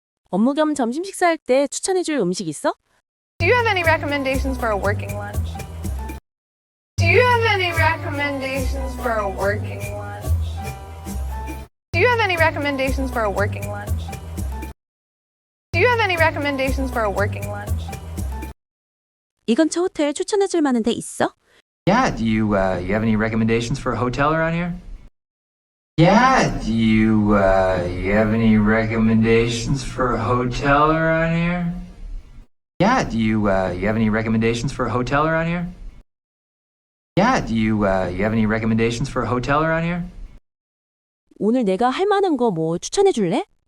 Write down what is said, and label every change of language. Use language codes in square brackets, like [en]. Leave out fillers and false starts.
[ko] 업무 겸 점심 식사할 때 추천해 줄 음식 있어? [en] Do you have any recommendations for a working lunch? Do you have any recommendations for a working lunch? Do you have any recommendations for a working lunch? Do you have any recommendations for a working lunch? [ko] 이 근처 호텔 추천해 줄 만한 데 있어? [en] Yeah, do you have any recommendations for a hotel around here? Yeah, do you have any recommendations for a hotel around here? Yeah, do you have any recommendations for a hotel around here? Yeah, do you have any recommendations for a hotel around here? [ko] 오늘 내가 할 만한 거 뭐 추천해 줄래?